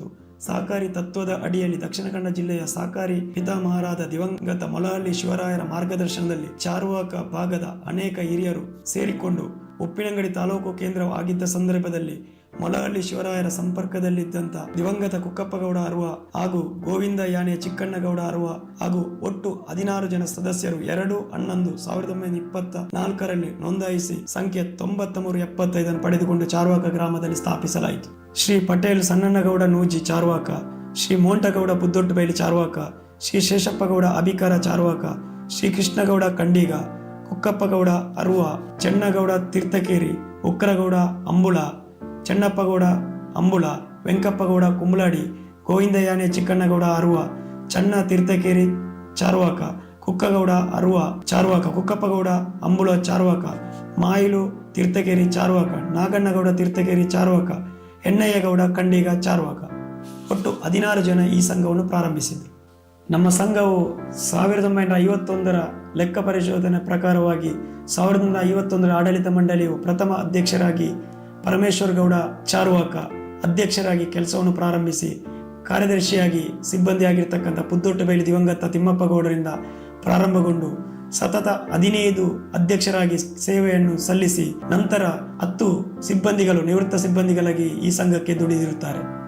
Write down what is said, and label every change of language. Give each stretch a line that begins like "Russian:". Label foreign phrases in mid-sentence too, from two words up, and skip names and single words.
Kannada: ಸಹಕಾರಿ ತತ್ವದ ಅಡಿಯಲ್ಲಿ ದಕ್ಷಿಣ ಕನ್ನಡ ಜಿಲ್ಲೆಯ ಸಹಕಾರಿ ಪಿತಾಮಹರಾದ ದಿವಂಗತ ಮೊಳಹಳ್ಳಿ ಶಿವರಾಯರ ಮಾರ್ಗದರ್ಶನದಲ್ಲಿ ಚಾರ್ವಾಕ ಭಾಗದ ಅನೇಕ ಹಿರಿಯರು ಸೇರಿಕೊಂಡು ಉಪ್ಪಿನಂಗಡಿ ತಾಲೂಕು ಕೇಂದ್ರವಾಗಿದ್ದ ಸಂದರ್ಭದಲ್ಲಿ ಮೊಳಹಳ್ಳಿ ಶಿವರಾಯರ ಸಂಪರ್ಕದಲ್ಲಿದ್ದಂಥ ದಿವಂಗತ ಕುಕ್ಕಪ್ಪಗೌಡ ಅರುವ ಹಾಗೂ ಗೋವಿಂದ ಯಾನೆ ಚಿಕ್ಕಣ್ಣಗೌಡ ಅರುವ ಹಾಗೂ ಒಟ್ಟು 16 ಜನ ಸದಸ್ಯರು 2/11/1924ರಲ್ಲಿ ನೋಂದಾಯಿಸಿ ಸಂಖ್ಯೆ 9375 ಪಡೆದುಕೊಂಡು ಚಾರ್ವಾಕ ಗ್ರಾಮದಲ್ಲಿ ಸ್ಥಾಪಿಸಲಾಯಿತು. ಶ್ರೀ ಪಟೇಲ್ ಸಣ್ಣನಗೌಡ ನೂಜಿ ಚಾರ್ವಾಕ, ಶ್ರೀ ಮೋಂಟಗೌಡ ಬುದ್ದೊಟ್ಟಬೈಲಿ ಚಾರ್ವಾಕ, ಶ್ರೀ ಶೇಷಪ್ಪಗೌಡ ಅಬಿಕಾರ ಚಾರ್ವಾಕ, ಶ್ರೀ ಕೃಷ್ಣಗೌಡ ಕಂಡಿಗ, ಕುಕ್ಕಪ್ಪಗೌಡ ಅರುವ, ಚೆನ್ನಗೌಡ ತೀರ್ಥಕೇರಿ, ಉಕ್ಕರಗೌಡ ಅಂಬುಳ, ಚೆನ್ನಪ್ಪಗೌಡ ಅಂಬುಳ, ವೆಂಕಪ್ಪಗೌಡ ಕುಂಬಳಾಡಿ, ಗೋವಿಂದ ಯಾನೆ ಚಿಕ್ಕಣ್ಣಗೌಡ ಅರುವ, ಚನ್ನ ತೀರ್ಥಕೇರಿ ಚಾರ್ವಾಕ, ಕುಕ್ಕಗೌಡ ಅರುವ ಚಾರ್ವಾಕ, ಕುಕ್ಕಪ್ಪಗೌಡ ಅಂಬುಳ ಚಾರ್ವಾಕ, ಮಾಯಿಲು ತೀರ್ಥಕೇರಿ ಚಾರ್ವಾಕ, ನಾಗಣ್ಣಗೌಡ ತೀರ್ಥಕೇರಿ ಚಾರ್ವಾಕ, ಎಣ್ಣಯ್ಯಗೌಡ ಕಂಡಿಗ ಚಾರ್ವಾಕ. ಒಟ್ಟು 16 ಜನ ಈ ಸಂಘವನ್ನು ಪ್ರಾರಂಭಿಸಿದರು. ನಮ್ಮ ಸಂಘವು 1951ರ ಲೆಕ್ಕ ಪರಿಶೋಧನೆ ಪ್ರಕಾರವಾಗಿ 1951ರ ಆಡಳಿತ ಮಂಡಳಿಯು ಪ್ರಥಮ ಅಧ್ಯಕ್ಷರಾಗಿ ಪರಮೇಶ್ವರ ಗೌಡ ಚಾರ್ವಾಕ ಅಧ್ಯಕ್ಷರಾಗಿ ಕೆಲಸವನ್ನು ಪ್ರಾರಂಭಿಸಿ, ಕಾರ್ಯದರ್ಶಿಯಾಗಿ ಸಿಬ್ಬಂದಿಯಾಗಿರ್ತಕ್ಕಂಥ ಪುದ್ದೊಟ್ಟಬೈಲಿ ದಿವಂಗತ ತಿಮ್ಮಪ್ಪ ಗೌಡರಿಂದ ಪ್ರಾರಂಭಗೊಂಡು ಸತತ 15 ಅಧ್ಯಕ್ಷರಾಗಿ ಸೇವೆಯನ್ನು ಸಲ್ಲಿಸಿ ನಂತರ 10 ಸಿಬ್ಬಂದಿಗಳು ನಿವೃತ್ತ ಸಿಬ್ಬಂದಿಗಳಾಗಿ ಈ ಸಂಘಕ್ಕೆ ದುಡಿದಿರುತ್ತಾರೆ.